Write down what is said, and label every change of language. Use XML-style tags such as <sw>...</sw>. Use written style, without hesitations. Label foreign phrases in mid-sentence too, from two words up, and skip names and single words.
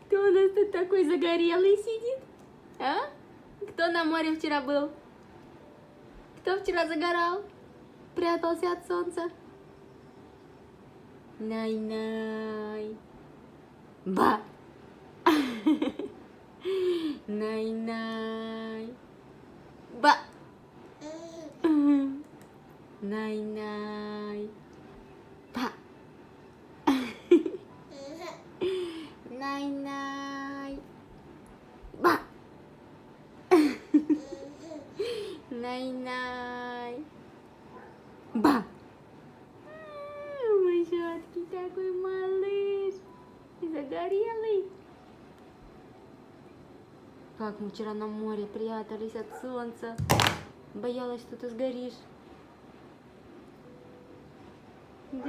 <ru>у нас тут такой загорелый сидит? А? Кто на море вчера был? Кто вчера загорал? Прятался от солнца? Най-най. Ба! Най-най. Ба! Най-най. Ба! Най-най. Ба! Най-най. Ба! Мой сладкий такой малыш. Загорелый. Как мы вчера на море прятались от солнца. Боялась, что ты сгоришь. Да?</ru>